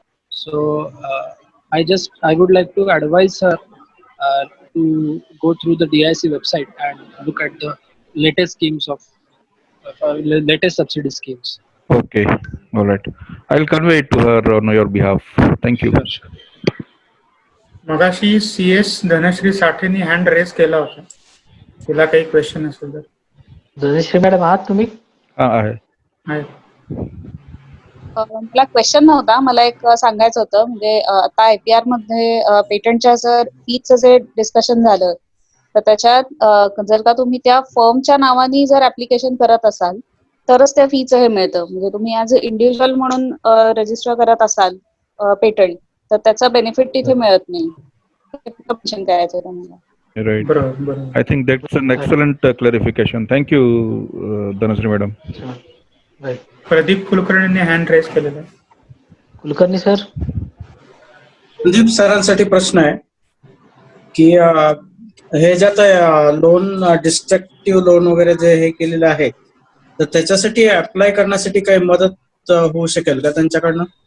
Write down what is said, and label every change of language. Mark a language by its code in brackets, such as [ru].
[en] So I would like to advise her to go through the DIC website and look at the latest schemes of latest subsidy schemes. Okay. All right. I'll convey it to her on your behalf. Thank you. Sure. [mr] मगाशी CS Dhanashree साठेनी hand race केला होता. तिला काही question असेल तर. Dhanashree madam आहात तुम्ही? आहे. मला क्वेश्चन नव्हता, मला एक सांगायचं होतं. म्हणजे आता IPR मध्ये पेटंटच्या जर फीचं जे डिस्कशन झालं तर त्याच्यात जर का तुम्ही त्या फर्मच्या नावाने जर ऍप्लिकेशन करत असाल तरच त्या फीचं हे मिळतं. म्हणजे तुम्ही [en] as a individual [mr] म्हणून रजिस्टर करत असाल पेटंट तर त्याचा बेनिफिट तिथे मिळत नाही. मेन्शन करायचं होतं मला. [en] Right. [mr] बरोबर. [en] I think that's an excellent clarification. Thank you, Dhanasri madam. Right. [mr] Pradeep कुलकर्णींनी hand race केलेला आहे. कुलकर्णी सर. संदीप सरांसाठी प्रश्न आहे की हे ज्यात लोन डिस्ट्रक्टिव्ह लोन वगैरे जे हे केलेलं आहे तर त्याच्यासाठी अप्लाय करण्यासाठी काही मदत होऊ शकेल का त्यांच्याकडनं?